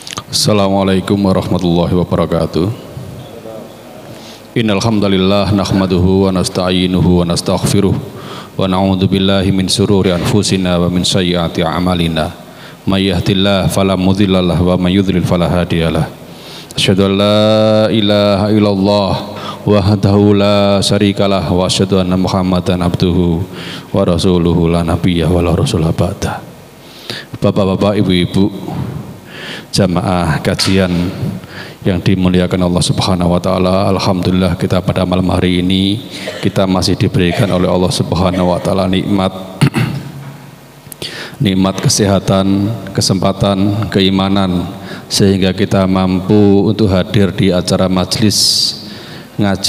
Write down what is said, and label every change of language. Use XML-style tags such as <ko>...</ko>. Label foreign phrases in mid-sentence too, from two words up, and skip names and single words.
<ar>السلام عليكم ورحمة الله وبركاته إن الحمد لله نحمده ونستعينه ونستغفره ونعوذ بالله من شرور أنفسنا ومن سيئات أعمالنا. من يهده الله فلا مضل له ومن يضلل فلا هادي له. أشهد أن لا إله إلا الله وحده لا شريك له وأشهد أن محمدا عبده ورسوله لا نبي ولا رسول بعده.</ar> <id>Bapak-bapak, ibu-ibu, jamaah kajian yang dimuliakan Allah</id> <ar>Subhanahu wa taala,</ar> <id>alhamdulillah kita pada malam hari ini kita masih diberikan oleh Allah</id> <ar>Subhanahu wa taala</ar> <id>nikmat kesehatan, kesempatan, keimanan, sehingga kita mampu untuk hadir di acara majelis ngaji</id>